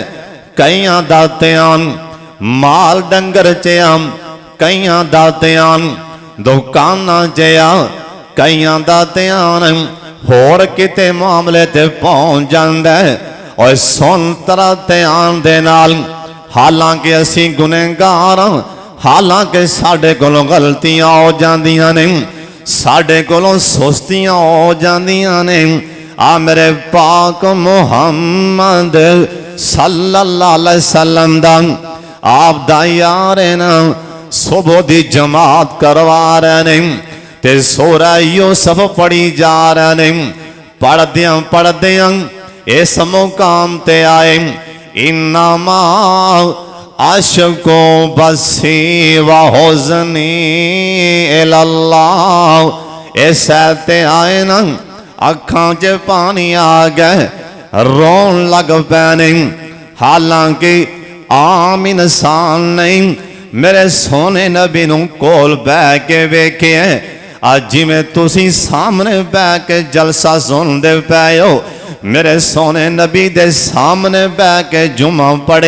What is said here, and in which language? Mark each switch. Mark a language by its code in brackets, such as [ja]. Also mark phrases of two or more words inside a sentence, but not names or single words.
[pa] کئیاں دا دھیان مال ڈنگر چ کئیاں دا دھیان دکاناں چ کئیاں دا دھیان ہور کتے معاملے تے پہنچ جاندا ہے. اور سن ترا دھیان دے نال حالانکہ اسی گنہگار حالانکہ ساڈے کولوں غلطیاں ہو جاندیاں نے ساڈے کولوں سستیاں ہو جاندیاں نے. آ میرے پاک محمد [ar] صلى الله عليه وسلم [pa] دا آپ دا یار نا صبح دی جماعت کروا رہے نے تے سورہ یوسف پڑھی جا رہے نے. پڑھدیاں پڑھدیاں اس مقام تے آئے [ar] إنما أشكو بثي و حزني إلى الله. [pa] ایسا تے آئے نا اکھاں چ پانی آ گئے رون لگ پینے. حالانکہ عام انسان نہیں میرے سوہنے نبی نوں کول بہہ کے ویکھے اج جویں تسی سامنے بہہ کے جلسہ سندے پئے ہو میرے سوہنے نبی دے سامنے بہہ کے جمعہ پڑھے.